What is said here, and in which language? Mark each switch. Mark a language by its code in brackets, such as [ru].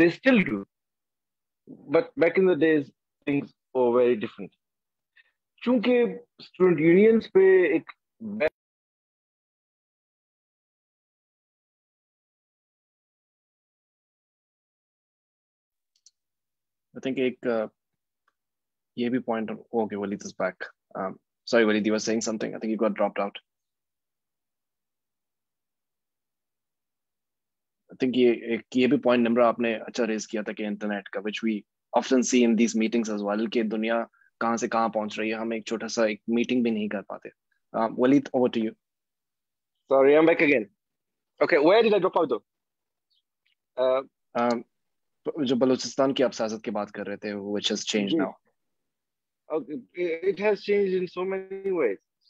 [en] They still do, but back in the days things were very different. [ur] چونکہ [en] student unions [ur] پہ ایک [en] I think [ur] ایک یہ بھی [en] point, okay, Waleed is back. Sorry, Waleed, you were saying something. I think you got dropped out. I think [ur] یہ بھی point نمرہ آپ نے اچھا ریز کیا تھا کہ انٹرنیٹ کا, [en] which we often see in these meetings as well, [ur] کہ دنیا کہاں سے کہاں پہنچ رہی ہے, ہم ایک چھوٹا سا ایک میٹنگ بھی نہیں کر پاتے. [en] Waleed, over to you. Sorry, I'm back again. Okay, where did I drop out though? [ur] جو بلوچستان کی آپ سیاست کی بات کر رہے تھے, [en] which has changed now. Okay, it has changed in so many ways.